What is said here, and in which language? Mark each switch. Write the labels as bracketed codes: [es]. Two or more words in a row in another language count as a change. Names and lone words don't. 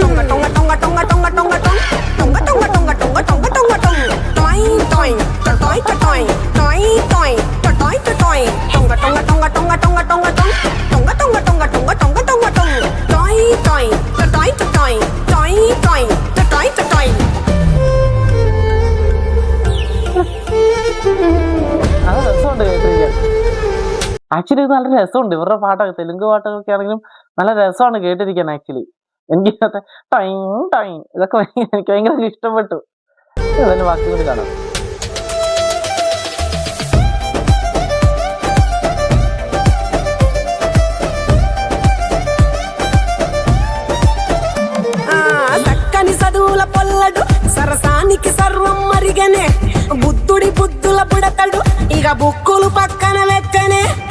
[ml] టొంగ టొంగ టొంగ టొంగ టొంగ టొంగ టొంగ టొంగ టొంగ టొంగ టొంగ టొంగ టొంగ టొయింగ్ టొయింగ్ టొయ్ టొయ్ టొయ్ టొయ్ టొయ్ టొయ్ టొంగ టొంగ టొంగ టొంగ టొంగ టొంగ టొంగ టొంగ టొంగ టొంగ టొంగ టొంగ టొంగ టొయ్ టొయ్ టొయ్ టొయ్ టొయ్ టొయ్ టొయ్ టొయ్. അത് രസമുണ്ട് കേട്ടിരിക്കാൻ. ആക്ച്വലി ഇത് നല്ല രസമുണ്ട്. ഇവരുടെ പാട്ടൊക്കെ തെലുങ്ക് പാട്ടൊക്കെ ആണെങ്കിലും നല്ല രസമാണ് കേട്ടിരിക്കാൻ. ആക്ച്വലി എനിക്ക് ഇതൊക്കെ [en] time time [ml] ഇതൊക്കെ എനിക്ക് ഭയങ്കര ഇഷ്ടപ്പെട്ടു. അതിന് ബാക്കി കൂടി കാണാം. [te] చక్కని చదువుల పొల్లడు సరసానికి సర్వం మరిగనే బుద్ధుడి బుద్ధుల బుడతడు ఇక బుక్కులు పక్కన లెక్కనే.